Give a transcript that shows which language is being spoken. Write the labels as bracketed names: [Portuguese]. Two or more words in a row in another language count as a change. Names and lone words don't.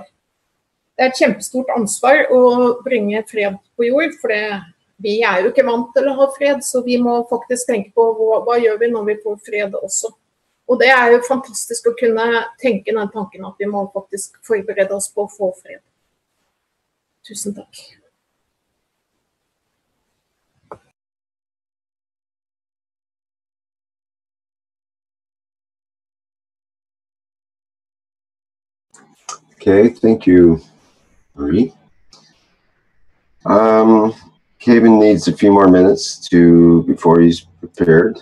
[Norwegian] Det er et kjempestort ansvar å bringe fred på jord, for vi er jo ikke vant til å ha fred, så vi må faktisk tenke på hva gjør vi når vi får fred også. Og det er jo fantastisk å kunne tenke den tanken at vi må faktisk forberede oss på å få fred. Tusen takk. [English] Okay, thank you, Marie. Kevin needs a few more minutes before he's prepared.